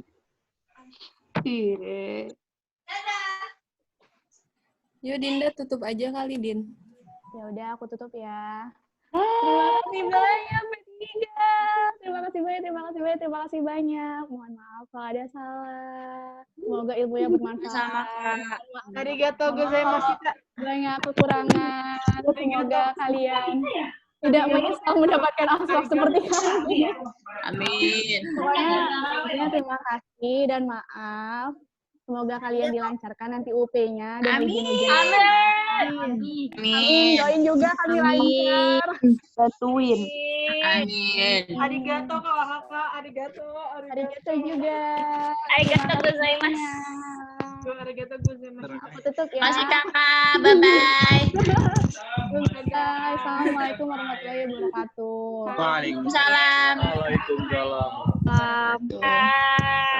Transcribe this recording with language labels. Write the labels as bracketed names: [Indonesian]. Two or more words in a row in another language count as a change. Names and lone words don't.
[Indonesian] Yuk Dinda tutup aja kali Din. Ya udah, aku tutup ya. Terima kasih banyak, P3. Terima kasih banyak. Mohon maaf kalau ada salah. Semoga ilmunya bermanfaat. [Japanese] ありがとうございます. [Indonesian] Banyak kekurangan. Semoga kalian tidak menyesal mendapatkan akhlak seperti kami. Amin. Pokoknya terima kasih dan maaf. Semoga kalian dilancarkan nanti UP-nya dan ujian-ujian. Amin. Amin. Doain juga kami lancar. Bantuin. Amin. Arigatou Kak. Arigatou juga. [Japanese] ありがとうございます. ありがとうございます. [Indonesian] Aku tutup ya. Masih kakak, bye-bye. Bye. [Arabic] السلام عليكم ورحمة الله وبركاته. [Indonesian] Waalaikumsalam. Waalaikumsalam. Bye.